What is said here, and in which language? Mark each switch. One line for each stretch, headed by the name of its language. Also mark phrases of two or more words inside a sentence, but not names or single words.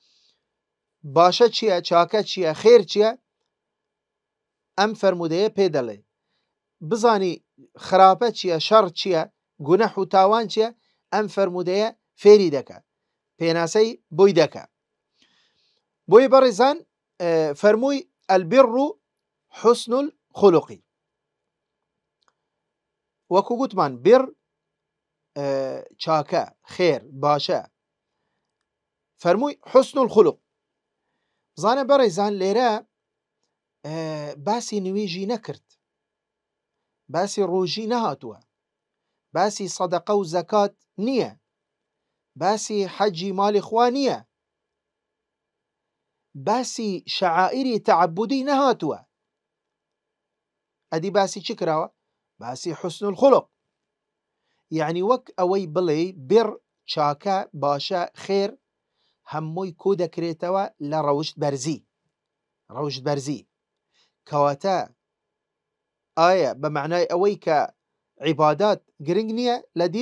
Central Kurdish: باشە چییە چاکە چییە خێر چییە ئەم فەرمودەیە پێ دەڵێ بزانی خراپە چییە شەڕ چییە گونەح و تاوان چییە ئەم فەرمودەیە فێری دەکە پێناسەی بۆی دەکە بۆیە بەڕێزان فەرمووی
Arabic: البر حسن الخلق
Central Kurdish: وەکو گوتمان بر چاکە خێر باشە فەرمووی
Arabic: حسن الخلق.
Central Kurdish: بزانە بەڕێزان لێرە باسی نوێژی نەکرد، باسی ڕۆژی نەهاتووە، باسی سەدەقە و زەکات نییە، باسی حەجی ماڵی خوا نییە، باسی شەعائیری تەعەبودی نەهاتووە. ئەدی باسی چی کراوە؟ باسی
Arabic: حسن الخلق.
Central Kurdish: یعنی وەک ئەوەی بڵێ بڕ چاکە باشە خێر هەمووی کۆ دەکرێتەوە لە ڕەوشت بەرزی کەواتە ئایا بە معنای ئەوەی کە عیبادات گرنگ نییە لە دین؟